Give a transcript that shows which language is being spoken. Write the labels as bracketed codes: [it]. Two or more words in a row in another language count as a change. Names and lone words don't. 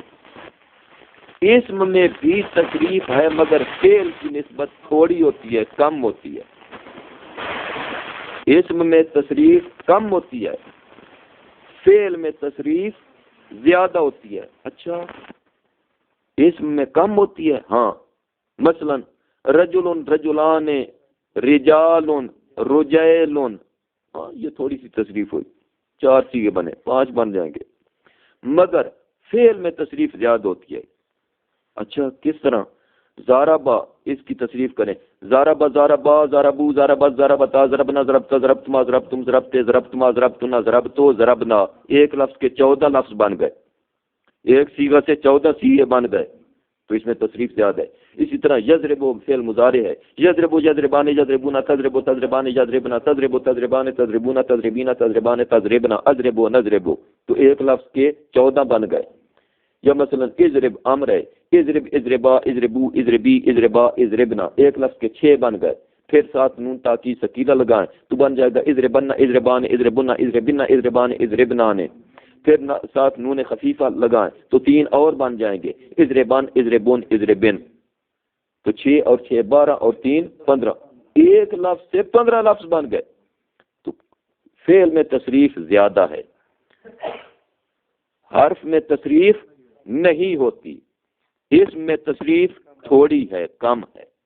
[ur] اسم میں بھی تصریف ہے مگر فعل کی نسبت تھوڑی ہوتی ہے، کم ہوتی ہے. اسم میں تصریف کم ہوتی ہے، فعل میں تصریف زیادہ ہوتی ہے. اچھا، اسم میں کم ہوتی ہے؟ ہاں. [ar] مثلا رجل، رجلان، رجال، رجیل. [ur] ہاں، یہ تھوڑی سی تصریف ہوئی، 4 چیزیں بنے، 5 بن جائیں گے. مگر فعل میں تصریف زیادہ ہوتی ہے. اچھا، کس طرح؟ زاربا، اس کی تصریف کریں. [ar] زاربا، زاربا، زاربو، زاربت، زاربتا، زربنا، زربتا، زربتما، زربتم، زربتے، زربتما، زربتنا، زربتو، زربنا. [ur] ایک لفظ کے 14 لفظ بن گئے. ایک صیغہ سے 14 صیغے بن گئے، تو اس میں تصریف زیادہ ہے. اسی طرح یضربو فعل مضارع ہے. [ar] یضربو، یضربان، یضربونا، تضربو، تضربان، یضربنا، تضربو، تضربان، تضربونا، تضربینا، تضربان، تضربنا، اضربو، نضربو. [ur] تو ایک لفظ کے 14 بن گئے. یا مثلا اضرب امر ہے. [ar] اضرب، اضربا، اضربو، اضربی، اضربا، اضربنا. [ur] ایک لفظ کے 6 بن گئے. پھر ساتھ نون تاکید سکیلا لگائیں تو بن جائے گا [ar] اضربنا، اضربان، اضربنا، اضربنا، اضربان، اضربنان. [ur] پھر ساتھ نون خفیفہ لگائیں تو 3 اور بن جائیں گے، [ar] اضربان، اضربون، اضربن. [ur] تو 6 اور 6 12 اور 3 15. ایک لفظ سے 15 لفظ بن گئے. تو فعل میں تصریف زیادہ ہے، حرف میں تصریف نہیں ہوتی. اسم میں تصریف تھوڑی ہے، کم ہے.